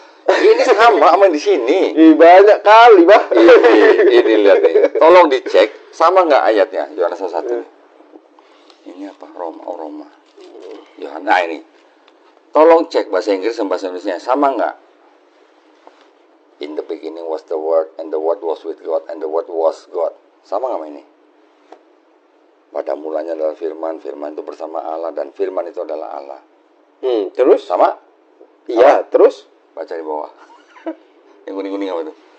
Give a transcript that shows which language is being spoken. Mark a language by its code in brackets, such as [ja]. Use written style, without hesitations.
[id] Ini sama di sini. Banyak kali, Bah. Ini lihat nih. Tolong dicek sama nggak ayatnya Yohanes 1. Ini apa? Roma. Yohanes. Nah ini. Tolong cek bahasa Inggris dan bahasa Indonesia sama nggak? [en] In the beginning was the Word, and the Word was with God, and the Word was God. [id] Sama nggak sama ini? Pada mulanya adalah Firman, Firman itu bersama Allah, dan Firman itu adalah Allah. Terus? Sama? Iya, terus? Baca di bawah. Yang kuning-kuning apa itu?